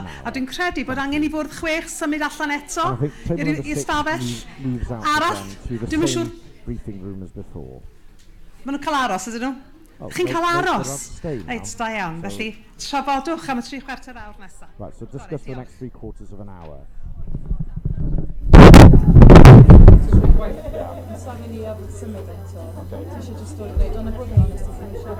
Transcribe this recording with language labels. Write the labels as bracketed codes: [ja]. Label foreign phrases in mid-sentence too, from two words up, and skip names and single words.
[cy] A dwi'n credu bod angen i fwrdd 6 symud allan eto i'r stafell arall. Dwi'n siŵr. Maen nhw'n cael aros, ydyn nhw? Chi'n cael aros? Reit, da iawn. Felly, trafodwch am y 3/4 awr nesaf. [en] Right, so discuss for the next 3/4 of an hour. [cy] Sa mynd i symud eto. Ti eisiau just dod i wneud, ond y bod yn onest,